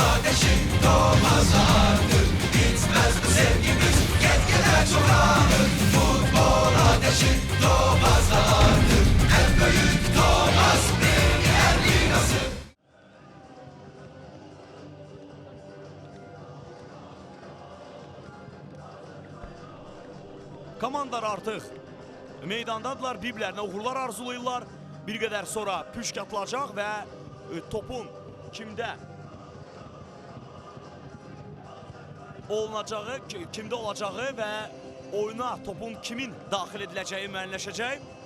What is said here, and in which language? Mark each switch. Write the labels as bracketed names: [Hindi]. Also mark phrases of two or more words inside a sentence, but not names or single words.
[Turkish] ateşi doğmaz artık. Bitmez bu sevgimiz gitgide çoğalır. Futbol ateşi doğmaz artık. En büyük Thomas Premier Ligası. [Azerbaijani] Komandalar artıq meydandadırlar, bir-birlərinə uğurlar arzulayırlar. Bir qədər sonra püşk atılacaq və topun kimdə olunacağı, kimdə olacağı və oyuna topun kimin daxil ediləcəyi müəyyənləşəcək.